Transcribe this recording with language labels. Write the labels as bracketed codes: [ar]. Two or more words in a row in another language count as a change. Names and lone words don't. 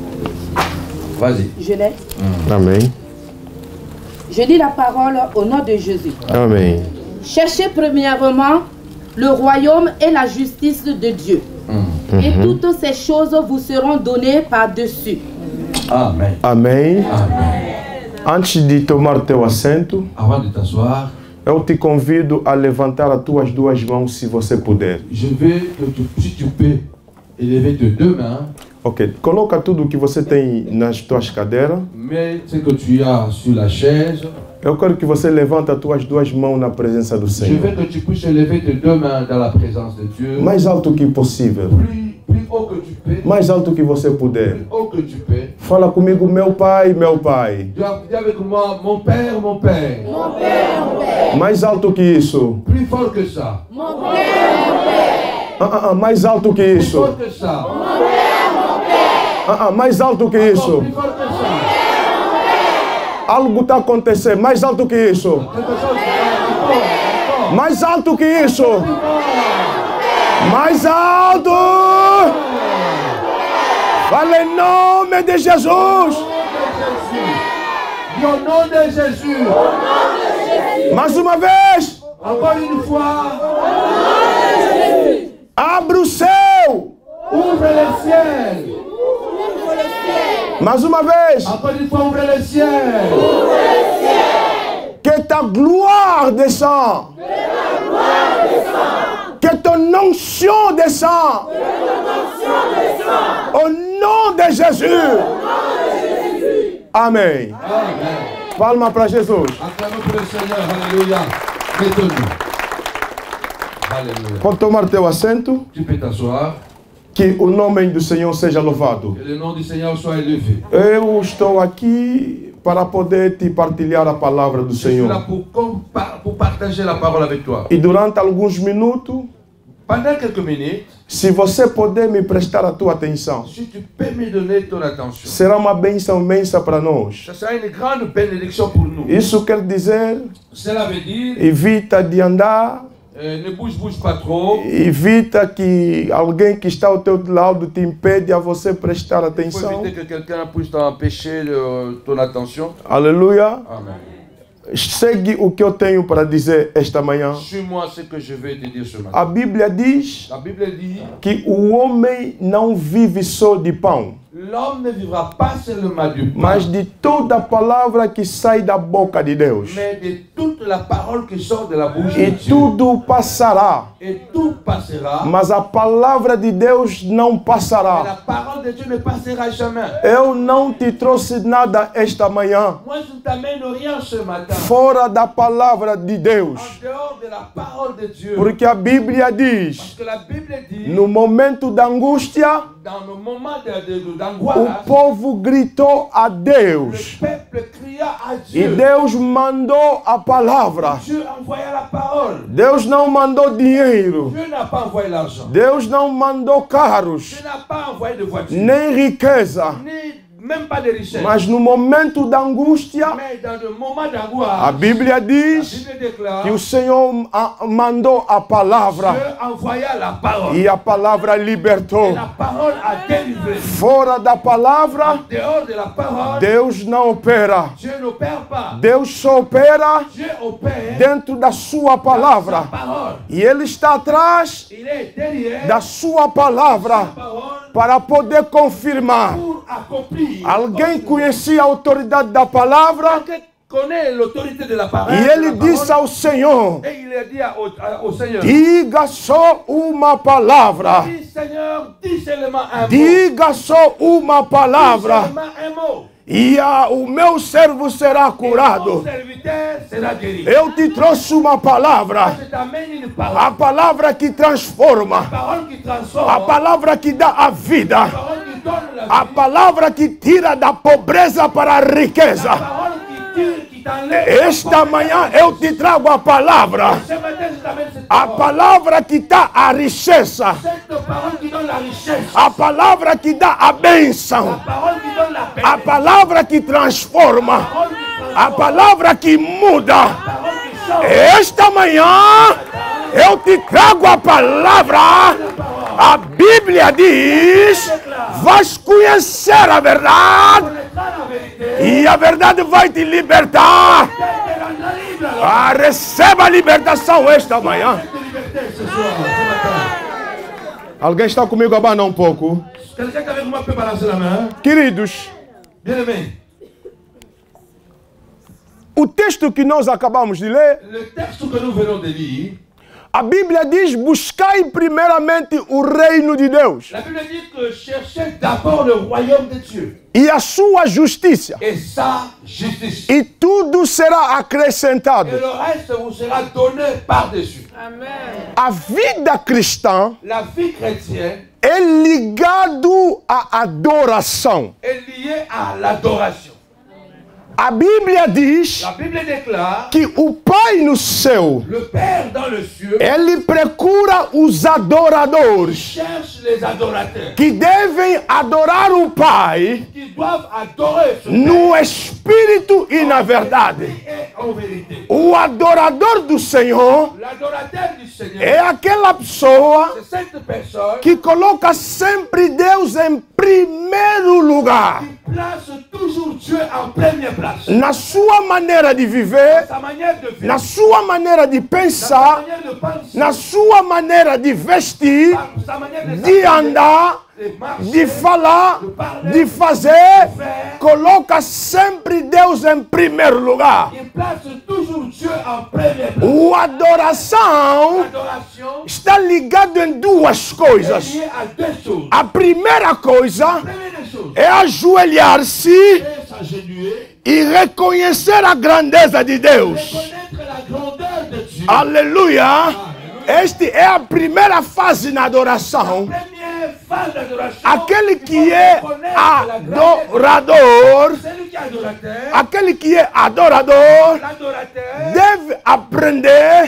[fr] Vas-y. Je l'ai. Amen. Je lis la parole au nom de Jésus. Amen. Cherchez premièrement le royaume et la justice de Dieu. Et toutes ces choses vous seront données par-dessus. Amen. Amen. [pt] Antes de tomar teu assento, [fr] avant de t'asseoir, [pt] eu te convido a levantar as tuas duas mãos se você puder. [fr] Je veux que si tu peux élever tes deux mains. [pt] Ok, coloca tudo o que você tem nas tuas cadeiras. [fr] Mets ce que tu as sur la chaise. [pt] Eu quero que você levante as tuas duas mãos na presença do Senhor. [fr] Je veux que tu puisses élever tes deux mains dans la présence de Dieu. [pt] Mais alto que possível. [fr] Plus haut que tu peux. [pt] Mais alto que você puder. [fr] Plus haut que tu peux. [pt] Fala comigo, meu pai, meu pai. [fr] Tu as dit avec moi, mon père, mon père. Mon père, mon père. [pt] Mais alto que isso. [fr] Plus fort que ça. Mon père, mon père. [pt] Mais alto que [fr] Plus [pt] isso. [fr] fort que ça. Mon père, mon père. [pt] Mais alto que isso. [fr] Plus fort que ça. [pt] Algo está acontecendo. Mais alto que isso. [fr] Quelque chose. Encore. [pt] Mais alto que isso. Mais alto. Fala em nome de Jesus. [fr] Au nom de Jésus. [pt] Mais uma vez. [fr] Encore une fois. [pt] Abre o céu. [fr] Ouvre le ciel. [pt] Mais uma vez. [fr] Encore une fois, ouvre le ciel. Que ta gloire descende. Que ton onction descende. Au nom de Jésus. [pt] Amém. Palma para Jesus. [fr] Acclamons pour le Seigneur. Alléluia. Mettons-nous. Alléluia. [pt] Pode tomar teu assento. [fr] Tu peux t'asseoir. [pt] Que o nome do Senhor seja louvado. [fr] Que le nom du Seigneur soit élevé. [pt] Eu estou aqui para poder te partilhar a palavra do [fr] Je suis là [pt] Senhor. [fr] pour partager la parole avec toi. [pt] E durante alguns minutos, [fr] Pendant quelques minutes, [pt] se você puder me prestar a tua atenção, [fr] si tu peux me donner ton attention, [pt] será uma bênção imensa para nós. [fr] ça sera une grande bénédiction pour nous. [pt] Isso quer dizer, [fr] Cela veut dire, [pt] evita de andar, [fr] ne bouge pas trop. [pt] evita que alguém que está ao teu lado te impede a você prestar [fr] Il faut [pt] atenção. [fr] éviter que quelqu'un puisse t'empêcher ton attention. [pt] Aleluia. Amen. Segue o que eu tenho para dizer esta manhã. [fr] Suis-moi ce que je vais te dire ce matin. [pt] A Bíblia diz [fr] La Bible dit, [pt] que o homem não vive só de pão, [fr] l'homme ne vivra pas seulement du pain, [pt] mas de toda palavra que sai da boca de Deus. [fr] mais de toute la parole qui sort de la bouche de [pt] E [fr] Dieu. [pt] tudo passará, [fr] Et tout passera, [pt] mas a palavra de Deus não [fr] mais [pt] passará. [fr] la parole de Dieu ne passera jamais. [pt] Eu não te trouxe nada esta manhã [fr] Moi, je ne t'amène rien ce matin. [pt] fora da palavra de Deus, [fr] En dehors de la parole de Dieu. [pt] porque a Bíblia diz: [fr] Parce que la Bible dit, [pt] no momento da angústia, [fr] dans le moment [pt] o [fr] d'angoisse, [pt] povo gritou a [fr] le [pt] Deus [fr] peuple cria à [pt] e [fr] Dieu. [pt] Deus mandou a palavra. [fr] Dieu envoya la parole. [pt] Deus não mandou dinheiro. [fr] Dieu n'a pas envoyé l'argent. [pt] Deus não mandou carros, [fr] Dieu n'a pas envoyé de voiture. [pt] nem riqueza. [fr] Ni même pas de richesse. [pt] Mas no momento da angústia, [fr] Mais dans le moment [pt] a [fr] d'angoisse, [pt] Bíblia [fr] la [pt] diz [fr] Bible déclare, [pt] que o Senhor mandou a palavra [fr] Dieu envoya la parole. [pt] e a palavra libertou. [fr] Et la parole a délivré. [pt] Fora da palavra, [fr] Dehors de la parole, [pt] Deus não opera. [fr] Dieu n'opère pas. [pt] Deus só opera [fr] Dieu opère [pt] dentro da sua [fr] sa [pt] palavra. [fr] parole. [pt] E Ele está atrás [fr] Il est derrière [pt] da sua [fr] la [pt] palavra [fr] parole [pt] para poder confirmar. [fr] pour accomplir. [pt] Alguém conhecia a autoridade da palavra? [fr] Quelqu'un connaît l'autorité de la parole. [pt] E ele disse ao Senhor: [fr] Et il a dit au Seigneur, [pt] diga só uma palavra. [fr] dis Seigneur, dis seulement un mot. [pt] Diga só uma [fr] Dis [pt] palavra. [fr] seulement un mot. [pt] E o meu servo será [fr] Mon [pt] curado. [fr] serviteur sera guéri. [pt] Eu te trouxe uma palavra. [fr] Je t'amène une [pt] A [fr] parole. [pt] palavra que transforma. [fr] Parole qui transforme. [pt] A palavra que dá a vida. [fr] Parole qui donne la [pt] A [fr] vie. [pt] palavra que tira da pobreza para a riqueza. [fr] Parole qui tire, qui t'enlève. [pt] Esta manhã eu te trago a palavra. [fr] Ce matin, je t'amène cette [pt] A [fr] parole. [pt] palavra que dá a riqueza. [fr] Cette parole qui donne la richesse. [pt] A palavra que dá a bênção. [fr] La parole qui donne la paix. [pt] A palavra que transforma. [fr] Parole qui transforme. [pt] A palavra que muda. [fr] Parole qui change. [pt] Esta manhã eu te trago a palavra. A Bíblia diz: vais conhecer a verdade [fr] Connaîtra la vérité. [pt] e a verdade vai te libertar. [fr] Et te rendra libre. [pt] Receba a libertação esta manhã. [fr] De liberté ce soir, ce matin. [pt] Alguém está comigo? Abana um pouco. [fr] Quelqu'un qui avec moi peut balancer la main. [pt] Queridos, [fr] Bien-aimé, [pt] o texto que nós acabamos de ler, [fr] le texte que nous venons de lire, [pt] a Bíblia diz: buscai primeiramente o reino de Deus [fr] la Bible dit que cherchez d'abord le royaume de Dieu [pt] e a sua justiça, [fr] et sa justice. [pt] e tudo será [fr] Et [pt] acrescentado. [fr] le reste vous sera donné par-dessus. Amen. [pt] A vida cristã [fr] La vie chrétienne [pt] é ligada ligado à adoração. [fr] est lié à l'adoration. [pt] A Bíblia diz [fr] La Bible déclare [pt] que o Pai no céu, [fr] le Père dans le ciel [pt] ele procura os adoradores [fr] cherche les adorateurs [pt] que devem adorar o Pai [fr] qui doivent adorer ce [pt] no Espírito e na verdade. [fr] et en vérité. [pt] O adorador do Senhor [fr] L'adorateur du Seigneur, [pt] é aquela pessoa [fr] c'est cette personne [pt] que coloca sempre Deus em primeiro lugar. [fr] qui place toujours Dieu en première place. [pt] Na sua maneira de viver, [fr] Sa manière de vivre, [pt] na sua maneira de [fr] sa [pt] pensar, [fr] manière de penser, [pt] na sua maneira de vestir, [fr] sa manière de [pt] de andar, [fr] de marcher, [pt] de falar, de fazer, coloca sempre Deus em primeiro lugar. [fr] il place toujours Dieu en première place. [pt] A adoração [fr] L'adoration [pt] está ligada em duas [fr] est [pt] coisas. [fr] liée à deux choses. [pt] A primeira coisa [fr] La première des choses, [pt] é ajoelhar-se [fr] c'est s'agenouiller, [pt] e reconhecer a grandeza de Deus. [fr] reconnaître la grandeur de Dieu. [pt] Aleluia! Esta é a primeira fase na adoração. [fr] Première phase d'adoration, [pt] Aquele [fr] il [pt] que [fr] faut [pt] é [fr] reconnaître la grandeur. [pt] adorador, [fr] Celui qui est adorateur, [pt] aquele que é adorador, [fr] l'adorateur, [pt] deve aprender